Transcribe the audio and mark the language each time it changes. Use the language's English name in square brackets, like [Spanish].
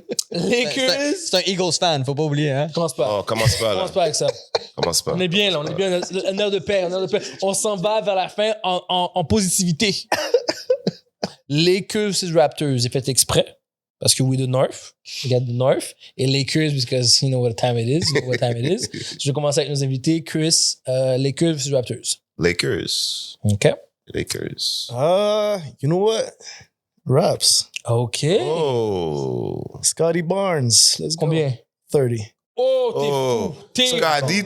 [English] Lakers. [French] C'est un Eagles fan, faut pas oublier, hein. Commence pas. Oh, commence pas, là. Commence pas avec ça. Commence pas. On est bien là, on est bien. Un heure de paix, un heure de paix. On s'en va vers la fin en positivité. Lakers versus Raptors, j'ai fait exprès. Parce que [English] we the North, we got the North. [French] Et [English] Lakers, because you know what time it is. You know what time it is. [French] Je vais commencer avec nos invités. [English] Chris, Lakers versus Raptors. Lakers. OK. Lakers. You know what? Raps. OK. Oh. Scotty Barnes. Let's go. [French] Combien? 30. Oh, Oh. t'es fou. T'es Scotty